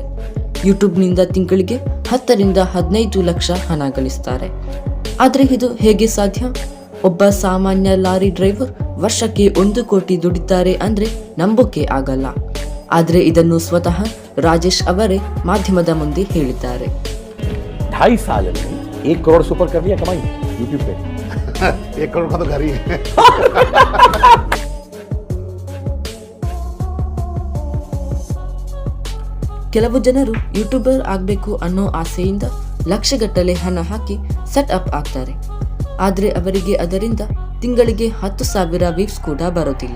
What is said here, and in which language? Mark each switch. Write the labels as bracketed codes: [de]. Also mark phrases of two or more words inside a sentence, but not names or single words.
[kn] ಯೂಟ್ಯೂಬ್ನಿಂದ ತಿಂಗಳಿಗೆ 10 ರಿಂದ 15 ಲಕ್ಷ ಹಣ ಗಳಿಸ್ತಾರೆ. ಆದರೆ ಇದು ಹೇಗೆ ಸಾಧ್ಯ? ಒಬ್ಬ ಸಾಮಾನ್ಯ ಲಾರಿ ಡ್ರೈವರ್ ವರ್ಷಕ್ಕೆ 1 ಕೋಟಿ ದುಡಿತಾರೆ ಅಂದ್ರೆ ನಂಬೋಕೆ ಆಗಲ್ಲ. ಆದರೆ ಇದನ್ನು ಸ್ವತಃ ರಾಜೇಶ್ ಅವರೇ ಮಾಧ್ಯಮದ ಮುಂದೆ ಹೇಳಿದ್ದಾರೆ. [hi] 2.5 साल में 1 करोड़ सुपर कर दिया कमाई यूट्यूब पे. 1 करोड़ का तो घर ही है. [kn] ಕೆಲವು ಜನರು ಯೂಟ್ಯೂಬರ್ ಆಗಬೇಕು ಅನ್ನೋ ಆಸೆಯಿಂದ ಲಕ್ಷಗಟ್ಟಲೆ ಹಣ ಹಾಕಿ [en] set up [kn] ಆಗ್ತಾರೆ. ಆದರೆ ಅವರಿಗೆ ಅದರಿಂದ ತಿಂಗಳಿಗೆ 10,000 ವ್ಯೂಸ್ ಕೂಡ ಬರೋದಿಲ್ಲ.